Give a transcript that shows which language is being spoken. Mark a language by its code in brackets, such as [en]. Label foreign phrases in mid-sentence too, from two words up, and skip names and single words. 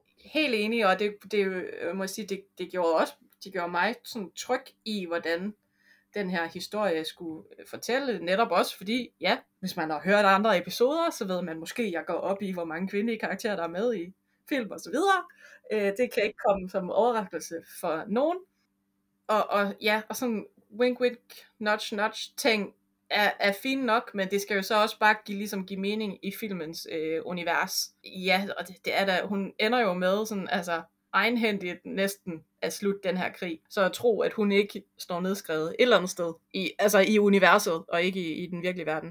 [da] Helt enig, og det må jeg sige, det gjorde mig sådan tryg i, hvordan den her historie skulle fortælle, netop også fordi, ja, hvis man har hørt andre episoder, så ved man måske, at jeg går op i, hvor mange kvindelige karakterer, der er med i film og så videre. Det kan ikke komme som overraskelse for nogen. Og sådan [en] wink wink, nudge nudge [da] ting er fint nok, men det skal jo så også bare give mening i filmens univers. Ja, og det er da, hun ender jo med sådan, altså egenhændigt næsten at slutte den her krig. Så at tro, at hun ikke står nedskrevet et eller andet sted, i universet, og ikke i den virkelige verden.